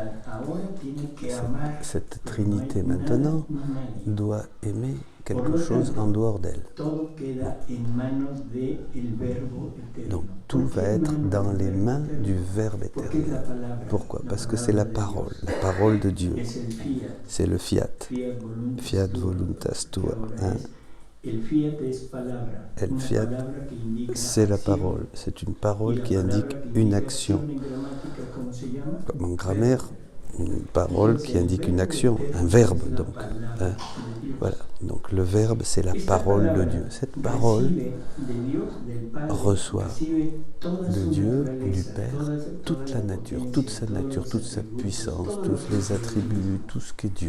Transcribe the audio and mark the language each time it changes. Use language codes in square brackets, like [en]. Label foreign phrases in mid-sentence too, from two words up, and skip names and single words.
[fr] Cette Trinité maintenant doit aimer quelque chose en dehors d'elle. Donc tout va être dans les mains du Verbe éternel. Pourquoi? Parce que c'est la parole de Dieu. C'est le fiat. [la] Fiat voluntas tua. [fr] El fiat, c'est la parole. C'est une parole qui indique une action. Comme en grammaire, une parole qui indique une action, un verbe donc. Voilà. Donc le verbe, c'est la parole de Dieu. Cette parole reçoit de Dieu, du Père, toute la nature, toute sa nature, toute sa puissance, tous les attributs, tout ce qu'est Dieu.